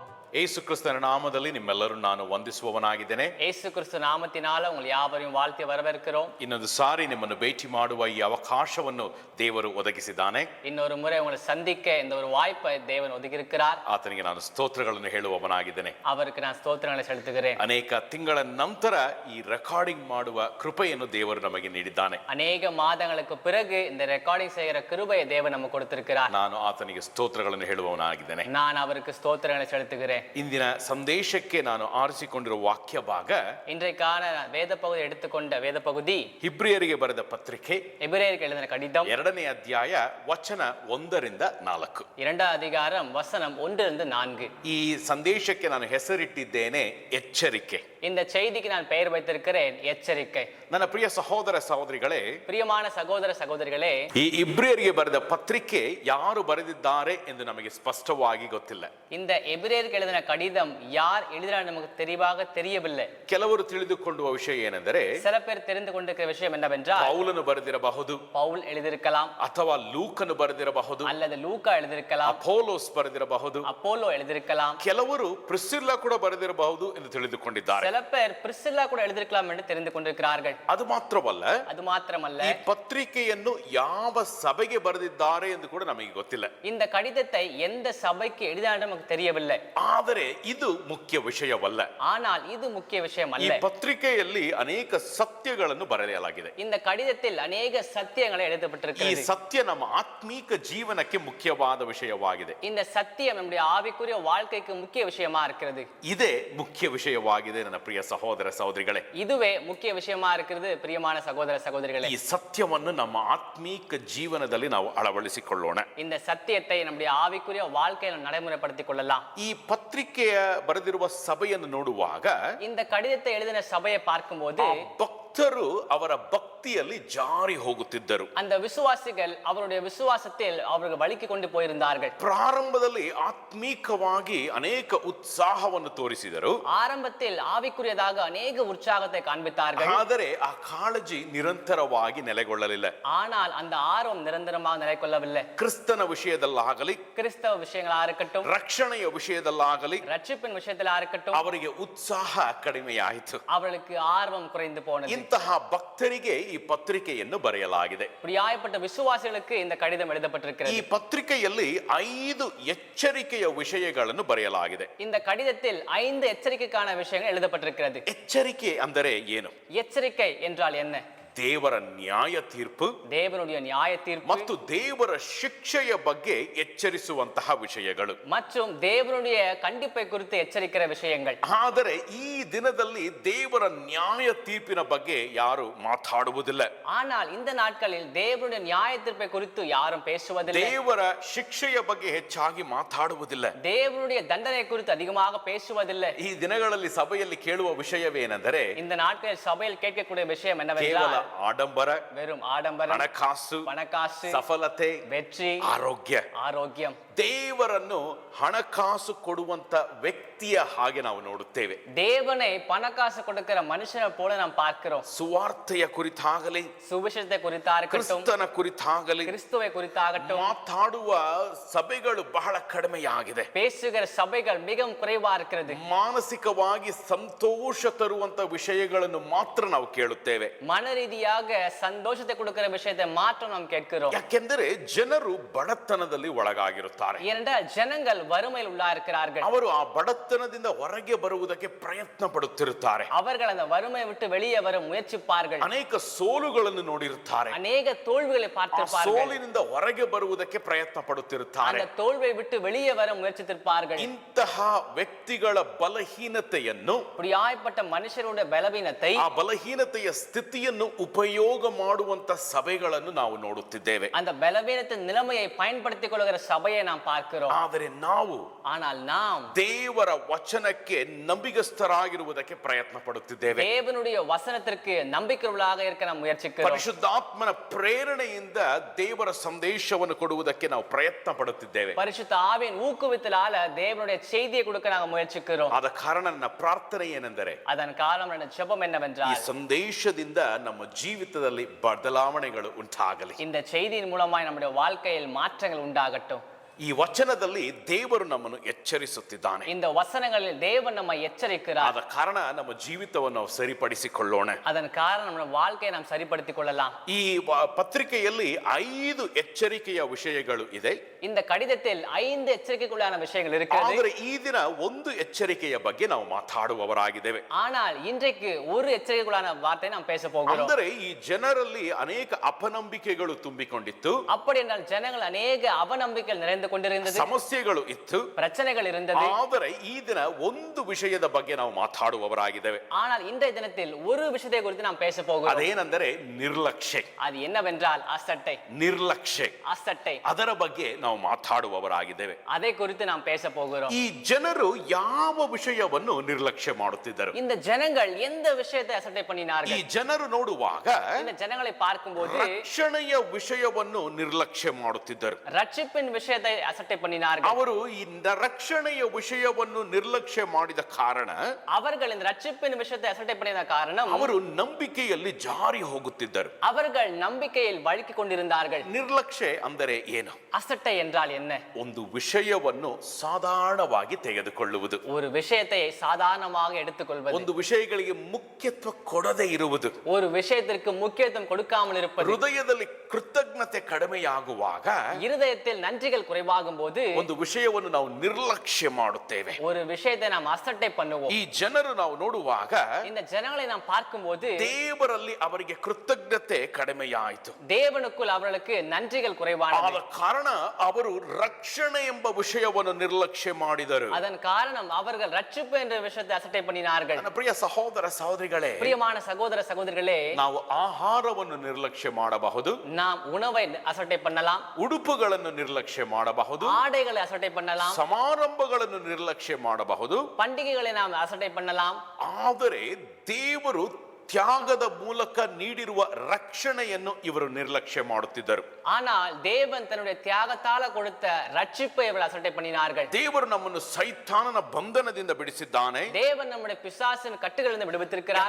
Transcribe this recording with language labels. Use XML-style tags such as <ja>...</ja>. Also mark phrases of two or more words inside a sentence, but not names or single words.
<kn>ಯೇಸು ಕ್ರಿಸ್ತನ ನಾಮದಲ್ಲಿ ನಿಮ್ಮೆಲ್ಲರೂ ನಾನು ವಂದಿಸುವವನಾಗಿದ್ದೇನೆ.</kn> <ta>ಯೇಸು ಕ್ರಿಸ್ತ ನಾಮத்தினால உங்கள் யாவரையும் வாழ்த்தி வரவேற்கிறோம்.</ta> <kn>ಇನ್ನೊಂದು ಸಾರಿ ನಿಮ್ಮನ್ನು ಭೇಟಿ ಮಾಡುವ ಈ ಅವಕಾಶವನ್ನು ದೇವರು ಒದಗಿಸಿದ್ದಾನೆ.</kn> <ta>இன்னொரு முறை உங்களை சந்திக்க இந்த ஒரு வாய்ப்பை தேவன் ஒதுக்கியிருக்கிறார்.</ta> <kn>ಆತನಿಗೆ ನಾನು ಸ್ತೋತ್ರಗಳನ್ನು ಹೇಳುವವನಾಗಿದ್ದೇನೆ.</kn> <ta>அவருக்கு நான் ஸ்தோத்திரங்களை செலுத்துகிறேன்.</ta> <kn>ಅನೇಕ ತಿಂಗಳ ನಂತರ ಈ ರೆಕಾರ್ಡಿಂಗ್ ಮಾಡುವ ಕೃಪೆಯನ್ನು ದೇವರು ನಮಗೆ ನೀಡಿದ್ದಾನೆ.</kn> <ta>அநேக மாதங்களுக்கு பிறகு இந்த ரெக்கார்டிங் செய்கிற கிருபையை தேவன் நமக்கு கொடுத்திருக்கிறார்.</ta> <kn>ನಾನು ಆತನಿಗೆ ಸ್ತೋತ್ರಗಳನ್ನು ಹೇಳುವವನಾಗಿದ್ದೇನೆ.</kn> <ta>நான் அவருக்கு ஸ்தோத்திரங்களை செலுத்துகிறேன்.</ta> <kn>ಇಂದಿನ ಸಂದೇಶಕ್ಕೆ ನಾನು ಆರಿಸಿಕೊಂಡಿರುವ ವಾಕ್ಯ ಭಾಗ,</kn> <ta>இன்றைக்கான வேத பகுதி எடுத்துக்கொண்ட வேத பகுதி</ta> <kn>ಇಬ್ರಿಯರಿಗೆ ಬರೆದ ಪತ್ರಿಕೆ</kn> <ta>எபிரேயருக்கு எழுதின கடிதம்</ta> <kn>2ನೇ ಅಧ್ಯಾಯ ವಚನ 1-4.</kn> <ta>2வது அதிகாரம் வசனம் 1-4.</ta> <kn>ಈ ಸಂದೇಶಕ್ಕೆ ನಾನು ಹೆಸರಿಟ್ಟಿದ್ದೇನೆ ಎಚ್ಚರಿಕೆ.</kn> <ta>இந்த செய்திக்கு நான் பெயர் வைத்திருக்கிறேன் எச்சரிக்கை.</ta> <kn>ನನ್ನ ಪ್ರಿಯ ಸಹೋದರ ಸಹೋದರಿಗಳೇ,</kn> <ta>பிரியமான சகோதர சகோதரிகளே,</ta> <kn>ಈ ಇಬ್ರಿಯರಿಗೆ ಬರೆದ ಪತ್ರಿಕೆ ಯಾರು ಬರೆದಿದ್ದಾರೆ ಎಂದು ನಮಗೆ ಸ್ಪಷ್ಟವಾಗಿ ಗೊತ್ತಿಲ್ಲ.</kn> <ta>இந்த எபிரேயருக்கு எழுதின கடிதம் யார் எழுதினார் நமக்கு தெளிவாக தெரியவில்லை.</ta> <kn>ಕೆಲವರು ತಿಳಿದುಕೊಳ್ಳುವ ವಿಷಯ ಏನೆಂದರೆ,</kn> <ta>சில பேர் தெரிந்து கொண்டிருக்கிற விஷயம் என்னவென்றால்,</ta> <kn>ಪೌಲನು ಬರೆದಿರಬಹುದು,</kn> <ta>பவுல் எழுதியிருக்கலாம்,</ta> <kn>ಅಥವಾ ಲೂಕನು ಬರೆದಿರಬಹುದು,</kn> <ta>அல்லது லூக்கா எழுதியிருக்கலாம்,</ta> <kn>ಅಪೋಲೋಸ್ ಬರೆದಿರಬಹುದು,</kn> <ta>அப்போலோ எழுதியிருக்கலாம்.</ta> <kn>ಕೆಲವರು ಪ್ರಿಸ್ಸಿಲ್ಲಾ ಕೂಡ ಬರೆದಿರಬಹುದು ಎಂದು ತಿಳಿದುಕೊಂಡಿದ್ದಾರೆ.</kn> <ta>சில பேர் பிரிஸ்சில்லா கூட எழுதியிருக்கலாம் என்று தெரிந்து கொண்டிருக்கிறார்கள்.</ta> <kn>ಅದು ಮಾತ್ರವಲ್ಲ,</kn> <ta>அது ಮಾತ್ರமல்ல,</ta> <kn>ಈ ಪತ್ರಿಕೆಯನ್ನು ಯಾವ ಸಭೆಗೆ ಬರೆದಿದ್ದಾರೆ ಎಂದು ಕೂಡ ನಮಗೆ ಗೊತ್ತಿಲ್ಲ.</kn> <ta>இந்த கடிதத்தை எந்த சபைக்கு எழுதினார் நமக்கு தெரியவில்லை.</ta> <kn>ಆದರೆ ಇದು ಮುಖ್ಯ ವಿಷಯವಲ್ಲ.</kn> <ta>ஆனால் இது முக்கிய விஷயம்</ta> <kn>ಈ</kn> <ta>அல்ல.</ta> <kn>ಪತ್ರಿಕೆಯಲ್ಲಿ ಅನೇಕ ಸತ್ಯಗಳನ್ನು ಬರೆಯಲಾಗಿದೆ.</kn> <ta>இந்த கடிதத்தில் அநேக சத்தியங்களை</ta> <kn>ಈ</kn> <ta>எழுதப்பட்டிருக்கிறது.</ta> <kn>ಸತ್ಯ ನಮ್ಮ ಆತ್ಮೀಕ ಜೀವನಕ್ಕೆ ಮುಖ್ಯವಾದ ವಿಷಯವಾಗಿದೆ.</kn> <ta>இந்த சத்தியம் நம்முடைய ஆவிக்குரிய வாழ்க்கைக்கு முக்கிய விஷயமா இருக்கிறது.</ta> <kn>ಇದೇ ಮುಖ್ಯ ವಿಷಯವಾಗಿದೆ ನನ್ನ ಪ್ರಿಯ ಸಹೋದರ ಸಹೋದರಿಗಳೇ.</kn> <ta>இதுவே முக்கிய விஷயமா இருக்கிறது பிரியமான சகோதர சகோதரிகளே.</ta> <kn>ಈ ಸತ್ಯವನ್ನು ನಮ್ಮ ಆತ್ಮೀಕ ಜೀವನದಲ್ಲಿ ನಾವು ಅಳವಡಿಸಿಕೊಳ್ಳೋಣ.</kn> <ta>இந்த சத்தியத்தை நம்முடைய ஆவிக்குரிய வாழ்க்கையில் நடைமுறைப்படுத்திக் கொள்ளலாம்.</ta> <kn>ಈ ಪತ್ರಿಕೆಯ ಬರೆದಿರುವ ಸಭೆಯನ್ನು ನೋಡುವಾಗ</kn> <ta>இந்த கடிதத்தை எழுதின சபையை பார்க்கும்போது</ta> <kn>ಭಕ್ತರು ಅವರ ಭಕ್ತಿಯಲ್ಲಿ ಜಾರಿ ಹೋಗುತ್ತಿದ್ದರು.</kn> <ta>அந்த விசுவாசிகள் அவருடைய விசுவாசத்தில் அவர்கள் வழுக்கி கொண்டு போயிருந்தார்கள்.</ta> <kn>ಪ್ರಾರಂಭದಲ್ಲಿ ಆತ್ಮೀಕವಾಗಿ ಅನೇಕ ಉತ್ಸಾಹವನ್ನು ತೋರಿಸಿದರು.</kn> <ta>ஆரம்பத்தில் ஆவிக்குரியதாக அநேக உற்சாகத்தை காண்பித்தார்கள்.</ta> <kn>ಆದರೆ ಆ ಕಾಳಜಿ ನಿರಂತರವಾಗಿ ನೆಲೆಗೊಳ್ಳಲಿಲ್ಲ.</kn> <ta>ஆனால் அந்த ஆர்வம் நிரந்தரமாக நிலைக்கொள்ளவில்லை.</ta> <kn>ಕ್ರಿಸ್ತನ ವಿಷಯದಲ್ಲಾಗಲಿ,</kn> <ta>கிறிஸ்தவ விஷயங்களா இருக்கட்டும்,</ta> <kn>ರಕ್ಷಣೆಯ ವಿಷಯದಲ್ಲಾಗಲಿ</kn> <ta>ரட்சிப்பின் விஷயத்திலா இருக்கட்டும்,</ta> <kn>ಅವರಿಗೆ ಉತ್ಸಾಹ ಕಡಿಮೆಯಾಯಿತು.</kn> <ta>அவர்களுக்கு ஆர்வம் குறைந்து போனது.</ta> <kn>ಇಂತಹ ಭಕ್ತರಿಗೆ ಈ ಪತ್ರಿಕೆಯನ್ನು ಬರೆಯಲಾಗಿದೆ.</kn> <ta>இப்படியாய்ப்பட்ட விசுவாசிகளுக்கு இந்த கடிதம்</ta> <kn>ಈ</kn> <ta>எழுதப்பட்டிருக்கிறது.</ta> <kn>ಪತ್ರಿಕೆಯಲ್ಲಿ 5 ಎಚ್ಚರಿಕೆಯ ವಿಷಯಗಳನ್ನು ಬರೆಯಲಾಗಿದೆ.</kn> <ta>இந்த கடிதத்தில் 5 எச்சரிக்கைக்கான விஷயங்கள் எழுதப்பட்டிருக்கிறது.</ta> <kn>ಎಚ್ಚರಿಕೆ ಅಂದರೆ ಏನು?</kn> <ta>எச்சரிக்கை என்றால் என்ன?</ta> <kn>ದೇವರ ನ್ಯಾಯ ತೀರ್ಪು</kn> <ta>தேவனுடைய நியாய தீர்ப்பு</ta> <kn>ಮತ್ತು ದೇವರ ಶಿಕ್ಷೆಯ ಬಗ್ಗೆ ಎಚ್ಚರಿಸುವಂತಹ ವಿಷಯಗಳು</kn> <ta>மற்றும் தேவனுடைய கண்டிப்பை குறித்து எச்சரிக்கிற விஷயங்கள்.</ta> <kn>ಆದರೆ ಈ ದಿನದಲ್ಲಿ ದೇವರ ನ್ಯಾಯ ತೀರ್ಪಿನ ಬಗ್ಗೆ ಯಾರು ಮಾತಾಡುವುದಿಲ್ಲ.</kn> <ta>ஆனால் இந்த நாட்களில் தேவனுடைய நியாய தீர்ப்பை குறித்து யாரும் பேசுவதில்லை.</ta> <kn>ದೇವರ ಶಿಕ್ಷೆಯ ಬಗ್ಗೆ ಹೆಚ್ಚಾಗಿ ಮಾತಾಡುವುದಿಲ್ಲ.</kn> <ta>தேவனுடைய தண்டனை குறித்து அதிகமாக பேசுவதில்லை.</ta> <kn>ಈ ದಿನಗಳಲ್ಲಿ ಸಭೆಯಲ್ಲಿ ಕೇಳುವ ವಿಷಯವೇನೆಂದರೆ,</kn> <ta>இந்த நாட்களில் சபையில் கேட்கக்கூடிய விஷயம்</ta> <kn>ಕೇವಲ</kn> <ta>என்னவென்றால்</ta> <kn>ಆಡಂಬರ,</kn> <ta>வெறும் ஆடம்பரம்,</ta> <kn>ಹಣಕಾಸು,</kn> <ta>பணக்காசு,</ta> <kn>ಸಫಲತೆ,</kn> <ta>வெற்றி,</ta> <kn>ಆರೋಗ್ಯ.</kn> <ta>ஆரோக்கியம்.</ta> <kn>ದೇವರನ್ನು ಹಣಕಾಸು ಕೊಡುವಂತ ವ್ಯಕ್ತಿಯ ಹಾಗೆ ನಾವು ನೋಡುತ್ತೇವೆ.</kn> <ta>தேவனை பணக்காசு கொடுக்கிற மனுஷனை போல நாம் பார்க்கிறோம்.</ta> <kn>ಸುವಾರ್ತೆಯ ಕುರಿತಾಗಲಿ,</kn> <ta>சுவிசேஷத்தை குறித்தாகட்டும்,</ta> <kn>ಕ್ರಿಸ್ತನ ಕುರಿತಾಗಲಿ</kn> <ta>கிறிஸ்துவை குறித்தாகட்டும்</ta> <kn>ಮಾತಾಡುವ ಸಭೆಗಳು ಬಹಳ ಕಡಿಮೆಯಾಗಿದೆ.</kn> <ta>பேசுகிற சபைகள் மிகவும் குறைவா இருக்கிறது.</ta> <kn>ಮಾನಸಿಕವಾಗಿ ಸಂತೋಷ ತರುವಂತ ವಿಷಯಗಳನ್ನು ಮಾತ್ರ ನಾವು ಕೇಳುತ್ತೇವೆ.</kn> <ta>மன ரீதியாக சந்தோஷத்தை கொடுக்கிற விஷயத்தை மாற்றம் நாம் கேட்கிறோம்.</ta> <kn>ಯಾಕೆಂದರೆ ಜನರು ಬಡತನದಲ್ಲಿ ಒಳಗಾಗಿರುತ್ತಾರೆ.</kn> <ta>ஏனென்றால் ஜனங்கள் வறுமையில் உள்ளாயிருக்கிறார்கள்.</ta> <kn>ಅವರು ಆ ಬಡತನದಿಂದ ಹೊರಗೆ ಬರುವುದಕ್ಕೆ ಪ್ರಯತ್ನ ಪಡುತ್ತಿರುತ್ತಾರೆ.</kn> <ta>அவர்கள் அந்த வறுமையை விட்டு வெளியே வர முயற்சிப்பார்கள்.</ta> <kn>ಅನೇಕ ಸೋಲುಗಳನ್ನು ನೋಡಿರುತ್ತಾರೆ.</kn> <ta>அநேக தோல்விகளை</ta> <kn>ಆ</kn> <ta>பார்த்திருப்பார்கள்.</ta> <kn>ಸೋಲಿನಿಂದ ಹೊರಗೆ ಬರುವುದಕ್ಕೆ ಪ್ರಯತ್ನ ಪಡುತ್ತಿರುತ್ತಾರೆ.</kn> <ta>அந்த தோல்வியை விட்டு வெளியே வர முயற்சித்திருப்பார்கள்.</ta> <kn>ಇಂತಹ ವ್ಯಕ್ತಿಗಳ ಬಲಹೀನತೆಯನ್ನು,</kn> <ta>இப்படியாய்ப்பட்ட மனுஷருடைய பலவீனத்தை,</ta> <kn>ಆ ಬಲಹೀನತೆಯ ಸ್ಥಿತಿಯನ್ನು ಉಪಯೋಗ ಮಾಡುವಂತ ಸಭೆಗಳನ್ನು ನಾವು ನೋಡುತ್ತಿದ್ದೇವೆ.</kn> <ta>அந்த பலவீனத்தின் நிலைமையை பயன்படுத்திக் கொள்கிற சபையை நாம் பார்க்கிறோம்.</ta> <kn>ಆದರೆ ನಾವು</kn> <ta>ஆனால் நாம்</ta> <kn>ದೇವರ ವಚನಕ್ಕೆ ನಂಬಿಗಸ್ತರಾಗಿರುವುದಕ್ಕೆ ಪ್ರಯತ್ನ ಪಡುತ್ತಿದ್ದೇವೆ.</kn> <ta>தேவனுடைய வசனத்திற்கு நம்பிக்கையுள்ளவர்களாக இருக்க நாம் முயற்சிக்கிறோம்.</ta> <kn>ಪರಿಶುದ್ಧಾತ್ಮನ ಪ್ರೇರಣೆಯಿಂದ ದೇವರ ಸಂದೇಶವನ್ನು ಕೊಡುವುದಕ್ಕೆ ನಾವು ಪ್ರಯತ್ನ ಪಡುತ್ತಿದ್ದೇವೆ.</kn> <ta>பரிசுத்த ஆவியின் ஊக்குவித்தலால தேவனுடைய செய்தியை கொடுக்க நாங்கள் முயற்சிக்கிறோம்.</ta> <kn>ಆದ ಕಾರಣ ನನ್ನ ಪ್ರಾರ್ಥನೆ ಏನೆಂದರೆ,</kn> <ta>அதன் காரணம் ನನ್ನ ஜெபம்</ta> <kn>ಈ</kn> <ta>என்னவென்றால்,</ta> <kn>ಸಂದೇಶದಿಂದ ನಮ್ಮ ಜೀವಿತದಲ್ಲಿ ಬದಲಾವಣೆಗಳು ಉಂಟಾಗಲಿ.</kn> <ta>இந்த செய்தியின் மூலமாய் நம்முடைய வாழ்க்கையில் மாற்றங்கள் உண்டாகட்டும்.</ta> <kn>ಈ ವಚನದಲ್ಲಿ ದೇವರು ನಮ್ಮನ್ನು ಎಚ್ಚರಿಸುತ್ತಿದ್ದಾನೆ.</kn> <ta>இந்த வசனங்களில் தேவன் நம்மை எச்சரிக்கிறார்.</ta> <kn>ಆದ ಕಾರಣ ನಮ್ಮ ಜೀವಿತವನ್ನು ನಾವು ಸರಿಪಡಿಸಿಕೊಳ್ಳೋಣ.</kn> <ta>அதன் காரணம் நம்ம வாழ்க்கையை நாம் சரிப்படுத்திக் கொள்ளலாம்.</ta> <kn>ಈ ಪತ್ರಿಕೆಯಲ್ಲಿ 5 ಎಚ್ಚರಿಕೆಯ ವಿಷಯಗಳು ಇದೆ.</kn> <ta>இந்த கடிதத்தில் 5 எச்சரிக்கைக்குள்ளான விஷயங்கள் இருக்கிறது.</ta> <kn>ಆದರೆ ಈ ದಿನ ಒಂದು ಎಚ್ಚರಿಕೆಯ ಬಗ್ಗೆ ನಾವು ಮಾತಾಡುವವರಾಗಿದ್ದೇವೆ.</kn> <ta>ஆனால் இன்றைக்கு ஒரு எச்சரிக்கைக்குள்ளான வார்த்தை நாம் பேச போகிறோம்.</ta> <kn>ಅಂದರೆ ಈ ಜನರಲ್ಲಿ ಅನೇಕ ಅಪನಂಬಿಕೆಗಳು ತುಂಬಿಕೊಂಡಿತ್ತು.</kn> <ta>அப்படி என்றால் ஜனங்கள் அநேக அவநம்பிக்கைகள் நிறைந்து கொண்டிருந்தது.</ta> <kn>ಸಮಸ್ಯೆಗಳು ಇತ್ತು,</kn> <ta>பிரச்சனைகள் இருந்தது.</ta> <kn>ಆದರೆ ಈ ದಿನ ಒಂದು ವಿಷಯದ ಬಗ್ಗೆ ನಾವು ಮಾತಾಡುವವರಾಗಿದ್ದೇವೆ.</kn> <ta>ஆனால் இன்றைய தினத்தில் ஒரு விஷயத்தை குறித்து நாம் பேச போகிறோம்.</ta> <kn>ಅದೇನೆಂದರೆ ನಿರ್ಲಕ್ಷ್ಯ.</kn> <ta>அது என்னவென்றால் அசட்டை.</ta> <kn>ನಿರ್ಲಕ್ಷ್ಯ,</kn> <ta>அசட்டை.</ta> <kn>ಅದರ ಬಗ್ಗೆ ನಾವು ಮಾತಾಡುವವರಾಗಿದ್ದೇವೆ.</kn> <ta>அதை குறித்து நாம் பேச போகிறோம்.</ta> <kn>ಈ ಜನರು ಯಾವ ವಿಷಯವನ್ನು ನಿರ್ಲಕ್ಷ್ಯ ಮಾಡುತ್ತಿದ್ದರು?</kn> <ta>இந்த ஜனங்கள் எந்த விஷயத்தை அசட்டை</ta> <kn>ಈ</kn> <ta>பண்ணினார்கள்?</ta> <kn>ಜನರು ನೋಡುವಾಗ</kn> <ta>இந்த ஜனங்களை பார்க்கும்போது</ta> <kn>ರಕ್ಷಣೆಯ ವಿಷಯವನ್ನು ನಿರ್ಲಕ್ಷ್ಯ ಮಾಡುತ್ತಿದ್ದರು.</kn> <ta>ரட்சிப்பின் விஷயத்தை அசட்டை பண்ணினார்கள்.</ta> <kn>ಅವರು ಈ ರಕ್ಷಣೆಯ ವಿಷಯವನ್ನು ನಿರ್ಲಕ್ಷ್ಯ ಮಾಡಿದ ಕಾರಣ</kn> <ta>அவர்கள் இந்த ரட்சிப்பின் விஷயத்தை அசட்டை பண்ணின காரணம்</ta> <kn>ಅವರು ನಂಬಿಕೆಯಲ್ಲಿ ಜಾರಿ ಹೋಗುತ್ತಿದ್ದರು.</kn> <ta>அவர்கள் நம்பிக்கையில் வழுக்கிக் கொண்டிருந்தார்கள்.</ta> <kn>ನಿರ್ಲಕ್ಷ್ಯ ಅಂದರೆ ಏನು?</kn> <ta>அசட்டை என்றால் என்ன?</ta> <kn>ಒಂದು ವಿಷಯವನ್ನು ಸಾಧಾರಣವಾಗಿ ತೆಗೆದುಕೊಳ್ಳುವುದು,</kn> <ta>ஒரு விஷயத்தை சாதாரணமாக எடுத்துக்கொள்வது,</ta> <kn>ಒಂದು ವಿಷಯಗಳಿಗೆ ಮುಖ್ಯತ್ವ ಕೊಡದೇ ಇರುವುದು,</kn> <ta>ஒரு விஷயத்திற்கு முக்கியத்துவம் கொடுக்காமல் இருப்பது,</ta> <kn>ಹೃದಯದಲ್ಲಿ ಕೃತಜ್ಞತೆ ಕಡಿಮೆಯಾಗುವಾಗ</kn> <ta>இருதயத்தில் நன்றிகள் குறைவாகும் போது</ta> <kn>ಒಂದು ವಿಷಯವನ್ನು ನಾವು ನಿರ್ಲಕ್ಷ್ಯ ಮಾಡುತ್ತೇವೆ.</kn> <ta>ஒரு விஷயத்தை நாம் அசட்டை பண்ணுவோம்.</ta> <kn>ಈ ಜನರು ನಾವು ನೋಡುವಾಗ</kn> <ta>இந்த ஜனங்களை நாம் பார்க்கும்போது</ta> <kn>ದೇವರಲ್ಲಿ ಅವರಿಗೆ ಕೃತಜ್ಞತೆ ಕಡಿಮೆಯಾಯಿತು.</kn> <ta>தேவனுக்குள் அவர்களுக்கு நன்றிகள் குறைவானது.</ta> <kn>ಆದ ಕಾರಣ ಅವರು ರಕ್ಷಣೆ ಎಂಬ ವಿಷಯವನ್ನು ನಿರ್ಲಕ್ಷ್ಯ ಮಾಡಿದರು.</kn> <ta>அதன் காரணம் அவர்கள் ரட்சிப்பு என்ற விஷயத்தை அசட்டை பண்ணினார்கள்.</ta> <kn>ನನ್ನ ಪ್ರಿಯ ಸಹೋದರ ಸಹೋದರಿಗಳೇ,</kn> <ta>பிரியமான சகோதர சகோதரிகளே,</ta> <kn>ನಾವು ಆಹಾರವನ್ನು ನಿರ್ಲಕ್ಷ್ಯ ಮಾಡಬಹುದು,</kn> <ta>நாம் உணவை அசட்டை பண்ணலாம்,</ta> <kn>ಉಡುಪುಗಳನ್ನು ನಿರ್ಲಕ್ಷ್ಯ ಮಾಡಬಹುದು,</kn> <ta>ஆடைகளை அசட்டை பண்ணலாம்,</ta> <kn>ಸಮಾರಂಭಗಳನ್ನು ನಿರ್ಲಕ್ಷ್ಯ ಮಾಡಬಹುದು.</kn> <ta>பண்டிகைகளை நாம் அசட்டை பண்ணலாம்.</ta> <kn>ಆದರೆ ದೇವರು ತ್ಯಾಗದ ಮೂಲಕ ನೀಡಿರುವ ರಕ್ಷಣೆಯನ್ನು ಇವರು ನಿರ್ಲಕ್ಷ್ಯ ಮಾಡುತ್ತಿದ್ದರು.</kn> <ta>ஆனால் தேவன் தன்னுடைய தியாகத்தால கொடுத்த ரட்சிப்பை இவர்கள் அசட்டை பண்ணினார்கள்.</ta> <kn>ದೇವರು ನಮ್ಮನ್ನು ಸೈತಾನನ ಬಂಧನದಿಂದ ಬಿಡಿಸಿದ್ದಾನೆ.</kn> <ta>தேவன் நம்முடைய பிசாசின் கட்டுகளிலிருந்து விடுவித்திருக்கிறார்.</ta>